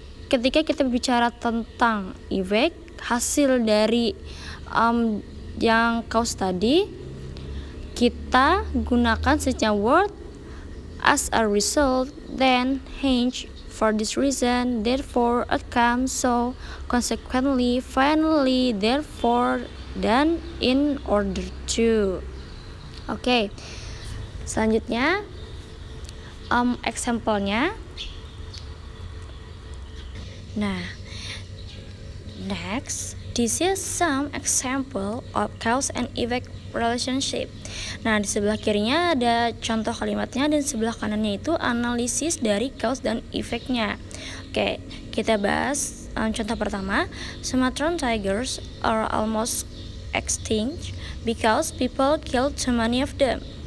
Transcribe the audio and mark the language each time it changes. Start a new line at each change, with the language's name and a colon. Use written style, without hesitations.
Indonesian: Ketika kita bicara tentang effect, hasil dari yang cause tadi, kita gunakan signal word as a result, then, hence,
English: for this reason, therefore, outcome, so, consequently, finally, therefore,
Indonesian: dan
English: in order to.
Indonesian: Oke, selanjutnya example-nya.
English: Nah, next, this is some example of cause and effect relationship.
Indonesian: Nah, di sebelah kirinya ada contoh kalimatnya dan sebelah kanannya itu analisis dari cause dan effect-nya. Oke, kita bahas contoh pertama.
English: Sumatran tigers are almost extinct because people kill too many of them.